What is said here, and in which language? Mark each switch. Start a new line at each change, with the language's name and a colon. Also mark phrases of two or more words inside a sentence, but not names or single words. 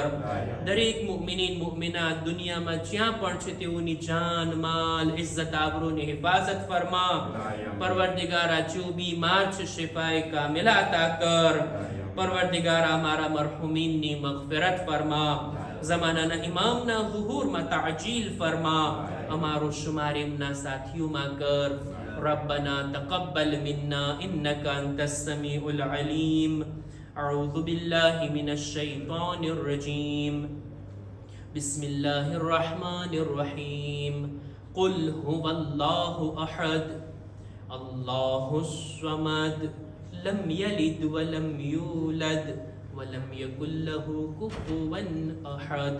Gujarati: દરેક મુમિનીન મુમિનાત દુનિયામાં જ્યાં પણ છે તેઓની જાન, માલ, ઇઝ્ઝત, આબરૂની હિફાઝત ફરમા. પરવરદિગારા જો બીમાર છે શિફાએ કામિલા અતા કર. પરવરદિગારા અમારા મરહુમીનની મગફિરત ફરમા. ઝમાનાના ઇમામના ઝુહૂરમાં તાજીલ ફરમા. અમારો શુમાર એમના સાથીઓમાં કર.
Arabic: ربنا تقبل منا إنك أنت السميع العليم. أعوذ بالله من الشيطان الرجيم. بسم الله الرحمن الرحيم. قل هو الله أحد الله الصمد لم يلد ولم يولد ولم يكن له كفوا أحد.